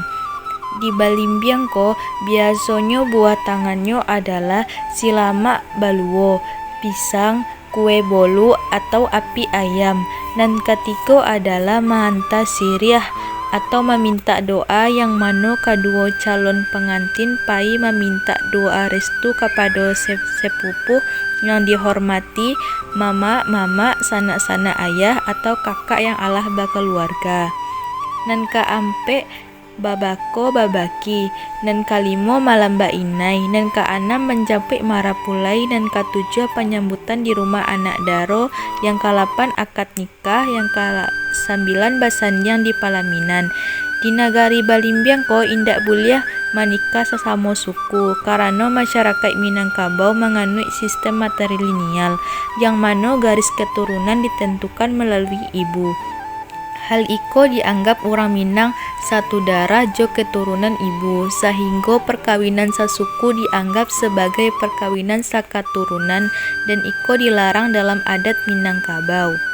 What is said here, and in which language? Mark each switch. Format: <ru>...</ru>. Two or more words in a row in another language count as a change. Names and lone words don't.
<id>Di Balimbiang biasanya buah tangannya adalah silamak baluo, pisang, kue bolu atau api ayam, dan ketiga adalah menghantar siriah atau meminta doa, yang mana kedua calon pengantin pai meminta doa restu kepada sepupu yang dihormati, mama, sanak-sanak ayah atau kakak yang alah berkeluarga. Dan keempat babako babaki, dan kelima malam bainai, dan keenam mencapai marapulai, dan ketujuh penyambutan di rumah anak daro, yang ke-8 akad nikah, yang ke-9 basanjang di palaminan. Di Nagari Balimbiang indak boleh menikah sesama suku karena masyarakat Minangkabau menganut sistem matrilineal, yang mana garis keturunan ditentukan melalui ibu. Hal iko dianggap orang Minang satu darah jo keturunan ibu, sehingga perkawinan sasuku dianggap sebagai perkawinan sakaturunan, dan iko dilarang dalam adat Minangkabau.</id>